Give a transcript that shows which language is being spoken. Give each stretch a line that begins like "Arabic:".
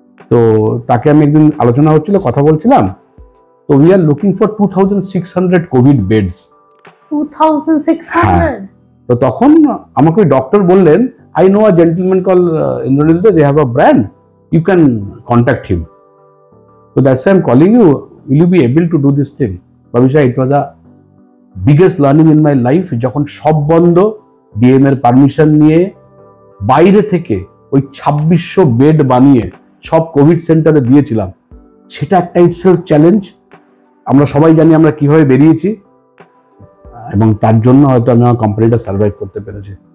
Bangla: তো তাকে আমি একদিন আলোচনা হচ্ছিল, কথা বলছিলাম।
English: তো we are looking for 2600 covid beds. 2600?
Bangla: তো তখন আমাকে ওই ডক্টর বললেন,
English: I know a gentleman call Indranil Dey, they have a brand, you can contact him. So that's why I'm calling you. Will you be able to do this thing? Bhavisha, it was a biggest learning in my life.
Bangla: যখন সব বন্ধ, DM এর permission নিয়ে বাইরে থেকে ওই 2600 bed বানিয়ে সব কোভিড সেন্টারে দিয়েছিলাম, সেটা একটা ইটসেলফ চ্যালেঞ্জ। আমরা সবাই জানি আমরা কিভাবে বেরিয়েছি, এবং তার জন্য হয়তো আমি আমার কোম্পানিটা সার্ভাইভ করতে পেরেছি।